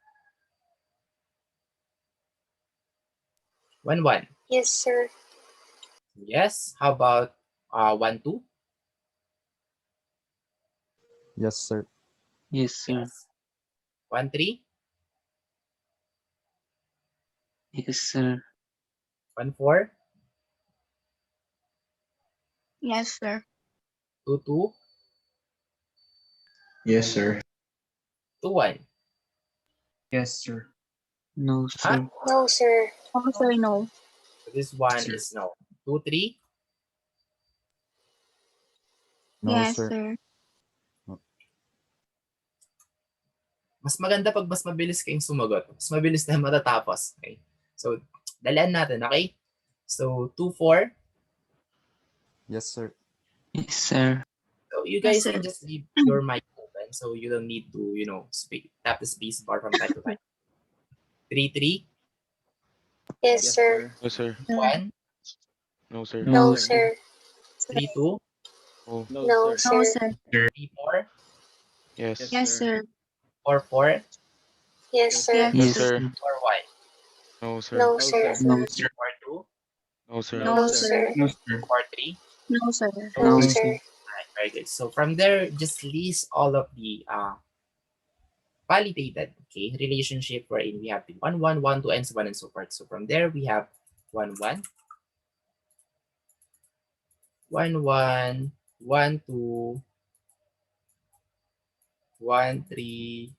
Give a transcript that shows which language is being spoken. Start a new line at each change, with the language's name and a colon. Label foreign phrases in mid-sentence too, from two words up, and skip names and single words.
English: 1, 1. Yes, sir. Yes. How about 1, 2? Yes, sir. Yes, sir. Yes. 1, 3? Yes, sir. 1, 4? Yes, sir. 2, 2? Yes, sir. 2, 1? Yes, sir. No, Huh? sir. No, sir. No, sir, no. So this one Sir. is no. 2, 3? No, Yes, sir. sir.
Filipino: Mas maganda pag mas mabilis kayong sumagot. Mas mabilis na matatapos. Okay? So, dalian natin,
English: okay? So, 2, 4. Yes, sir. Yes, sir. So, you Yes, guys sir. can just leave your mic open so you don't need to, tap the space bar from time to time. 3, 3. Yes, sir. No, sir. 1, No, sir. No, No, sir. 3, 2, Oh, No, No, sir. sir. 3, 4, yes. Yes, sir. 4, 4, Yes, sir. Yes, No, Yes, sir. sir. sir. 4, Y, No, sir. No, sir. No, sir. 4, 2, No, sir. No, No, sir. sir. No, sir. 4, 3. No, sir. No, No, sir. Alright, very good. So, from there, just list all of the validated, okay, relationship wherein we have the 1, 1, 1, 2, and so on and so forth. So, from there, we have 1, 1, 1, 1, 1, 2, 1, 3.